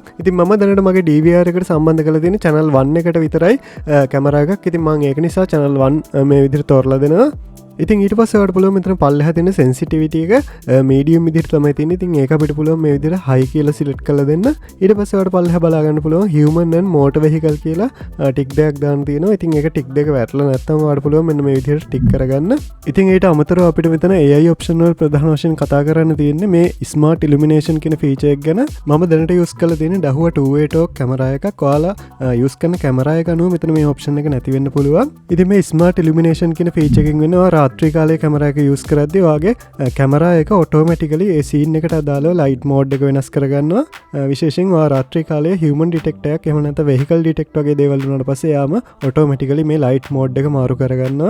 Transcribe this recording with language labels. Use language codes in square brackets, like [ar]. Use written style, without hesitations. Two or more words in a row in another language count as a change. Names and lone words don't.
[si] ඉතින් මම දැනට මගේ DVR එකට සම්බන්ධ කරලා තියෙන channel 1 එකට විතරයි කැමරා එකක්. ඉතින් මම ඒක නිසා channel 1 මේ විදිහට තෝරලා දෙනවා. ඉතින් ඊට පස්සේ ඔයාලට පුළුවන් මෙතන පල්ලෙහා තියෙන sensitivity එක medium විදිහට තමයි තියෙන්නේ. ඉතින් ඒක අපිට පුළුවන් මේ විදිහට high කියලා select කරලා දෙන්න. ඊට පස්සේ ඔයාලට පල්ලෙහා බලා ගන්න පුළුවන් [en] human and motor vehicle [si] කියලා tick දෙකක් දාන්න තියෙනවා. ඉතින් ඒක tick දෙක වැටලා නැත්නම් ඔයාලට පුළුවන් මෙන්න මේ විදිහට tick කරගන්න. ඉතින් ඊට අමතරව අපිට මෙතන [en] AI option [si] වල ප්‍රධාන වශයෙන් කතා කරන්න තියෙන්නේ මේ [en] smart illumination [si] කියන feature එක ගැන. මම දැනට use කරලා තියෙන්නේ දහුව [en] 2way talk [si] කැමරා එකක්. ඔයාලා use කරන කැමරා එක අනුව මෙතන මේ option එක නැති වෙන්න පුළුවන්. ඉතින් මේ [en] smart illumination [si] කියන feature එකෙන් වෙනවා රාත්‍රී කාලේ කැමරා එක යූස් කරද්දී ඔයාගේ කැමරා එක ඔටෝමැටිකලි ඒ සීන් එකට අදාළව [en] light mode [si] එක වෙනස් කරගන්නවා. විශේෂයෙන් ඔයා රාත්‍රී කාලේ [en] human detector [si] එකක් එහෙම නැත්නම් [en] vehicle detector [si] වගේ දේවල් වුණාට පස්සේ යාම ඔටෝමැටිකලි මේ [en] light mode [si] එක මාරු කරගන්නවා.